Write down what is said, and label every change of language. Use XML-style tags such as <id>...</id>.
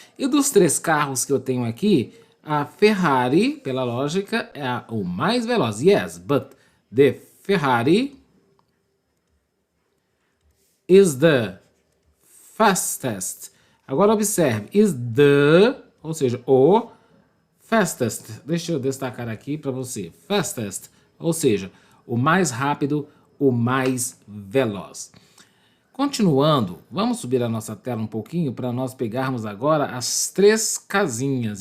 <pt>E dos 3 carros que eu tenho aqui, a Ferrari, pela lógica, é o mais veloz.</pt> <en>Yes, but the Ferrari is the fastest.</en> <pt>Agora observe,</pt> <en>is the,</en> <pt>ou seja, o fastest. Deixa eu destacar aqui para você. Fastest, ou seja, o mais rápido, o mais veloz. Continuando, vamos subir a nossa tela um pouquinho para nós pegarmos agora as 3 casinhas.</pt>